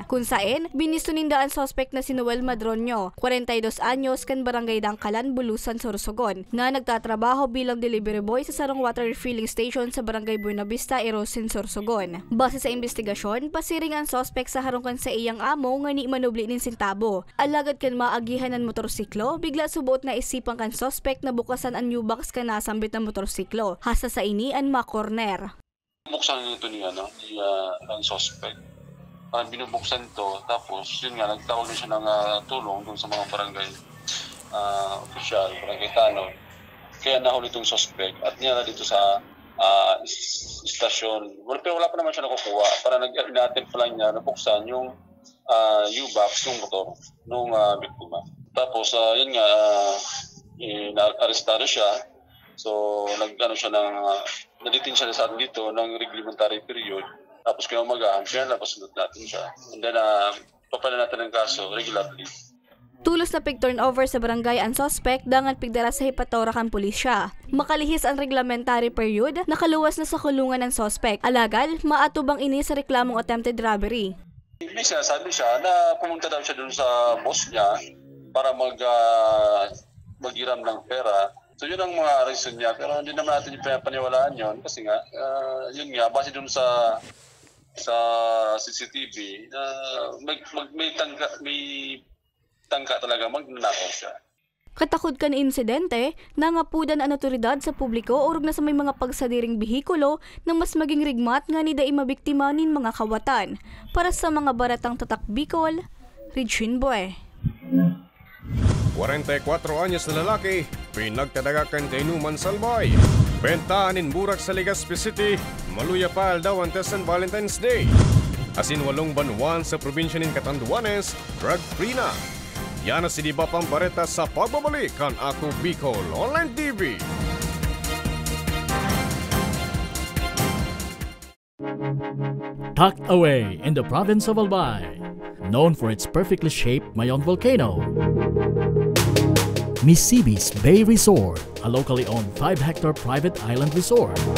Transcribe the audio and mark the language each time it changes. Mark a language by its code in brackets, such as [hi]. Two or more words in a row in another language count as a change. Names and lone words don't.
[bik] Kung saan, binistuninda ang sospek na si Noel Madronio, 42 anyos kan barangay Dangkalan, Bulusan, Sorsogon, na nagtatrabaho bilang [en] delivery boy [bik] sa sarong [en] water refilling station [bik] sa barangay Buenavista, Erosin, Sorsogon. Base sa investigasyon, pasiring ang sospek sa harungkan sa iyang amo nga ni manubli nin sintabo. Alagad kan maagihan ng motorsiklo, bigla subuot na isipang kan sospek na bukasan ang U-box kan nasambit ng motorsiklo. Hasa sa ini ang makorner. [tl] Binubuksan nito ang suspect. Binubuksan to, tapos yun nga, nagtawag siya ng tulong dun sa mga barangay opisyal, barangay tanod. Kaya nahuli itong suspect at niya dito sa istasyon. Pero wala pa naman siya nakukuha. Para nag-attempt pa lang niya, nabuksan yung U-box ng motor ng biktima. Tapos yun nga, na-arrestado siya. So, naditin siya sa atin dito ng [en] reglementary period. [tl] Tapos kinamagahan, kaya napasunod natin siya. And then, papala natin ang kaso regularly. [bik] Tulos na pig-turnover sa barangay ang suspect dangan pigdara sa hipatora kan pulisya. Makalihis ang [en] reglementary period, [bik] nakaluwas na sa kulungan ng suspect. Alagal, maatubang ini sa reklamong [en] attempted robbery. [tl] May sinasabi siya na pumunta daw siya dun sa boss niya para maghiram ng pera. So yun ang mga reason niya, pero hindi naman natin yung paniwalaan yun kasi nga, yun nga, base dun sa CCTV, may tangka talaga magnanakaw siya. [bik] Katakod kan insidente, nangapudan ang otoridad sa publiko orog na sa may mga pagsadiring bihikulo nang mas maging rigmat nga ni daing mabiktima nin mga kawatan. Para sa mga baratang tatak Bicol, Regine Boy. 44 anyos na lalaki, pinagtadagakan kay Numan Salbay. Bentahanin burak sa Legazpi City, maluya pa daw ang San Valentine's Day. Asin 8 banwan sa probinsya ng Catanduanes, drug-free na. Yan na si Diba Pambareta sa pagbabalik kan Ako Bicol Online TV. [en] Tucked away in the province of Albay, known for its perfectly shaped Mayon volcano, Misibis Bay Resort, a locally owned 5-hectare private island resort.